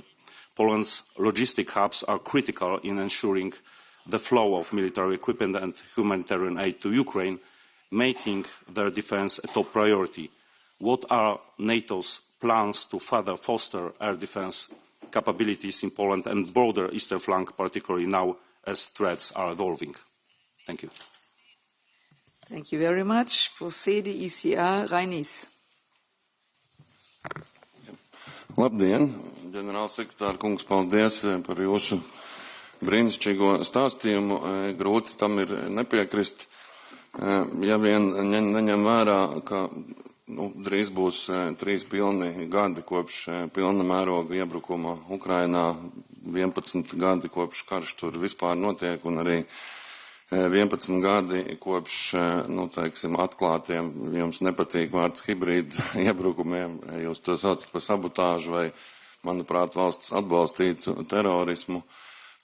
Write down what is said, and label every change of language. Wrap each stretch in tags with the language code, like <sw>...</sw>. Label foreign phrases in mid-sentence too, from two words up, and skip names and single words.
<en>Poland's logistic hubs are critical in ensuring the flow of military equipment and humanitarian aid to Ukraine, making their defense a top priority. What are NATO's plans to further foster air defense capabilities in Poland and broader eastern flank, particularly now as threats are evolving? Thank you. Thank you very much. For CDECR, Reinis.</en> <lv>Labdien, ģenerālsekretār kungs, paldies par jūsu brīnišķīgo stāstījumu. Grūti tam ir nepiekrist, ja vien neņem vērā, ka drīz būs 3 pilni gadi kopš pilna mēroga iebrukuma Ukrainā, 11 gadi kopš karš tur vispār notiek un arī 11 gadi kopš, teiksim, atklātiem, jums nepatīk vārds hibrīda iebrukumiem, jūs to saucat par sabotāžu vai, manuprāt, valsts atbalstītu terorismu.</lv>